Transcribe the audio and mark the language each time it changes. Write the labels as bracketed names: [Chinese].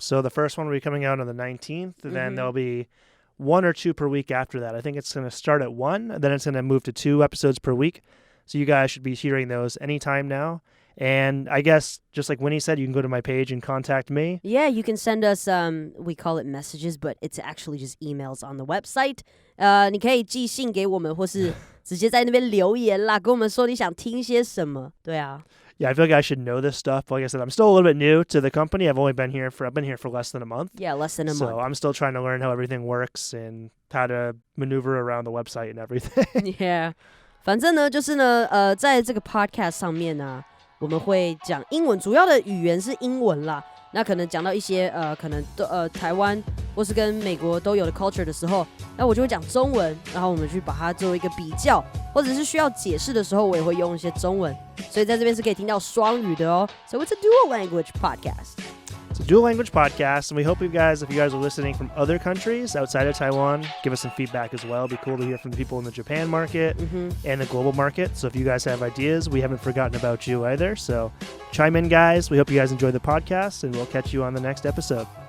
[English] So the first one will be coming out on the 19th, and then there'll be 1 or 2 per week after that. I think it's going to start at 1, and then it's going to move to 2 episodes per week. So you guys should be hearing those anytime now. And I guess, just like Winnie said, you can go to my page and contact me. Yeah, you can send us, we call it messages, but it's actually just emails on the website. [Chinese] 你可以寄信给我们，或是直接在那边留言啦，跟我们说你想听些什么。对啊。 [English] Yeah, I feel like I should know this stuff. Like I said, I'm still a little bit new to the company. I've been here for less than a month. Yeah, less than a month. So I'm still trying to learn how everything works and how to maneuver around the website and everything. Yeah. [Chinese] 反正呢，就是呢，在这个 podcast 上面呢，我们会讲英文，主要的语言是英文啦。那可能讲到一些可能台湾或是跟美国都有的 culture 的时候，那我就会讲中文，然后我们去把它做一个比较，或者是需要解释的时候，我也会用一些中文。所以在这边是可以听到双语的哦。 [English] So it's a dual language podcast. It's a dual language podcast, and we hope if you guys are listening from other countries outside of Taiwan, give us some feedback as well. It'd be cool to hear from the people in the Japan market and the global market. So if you guys have ideas, we haven't forgotten about you either. So chime in, guys. We hope you guys enjoy the podcast, and we'll catch you on the next episode.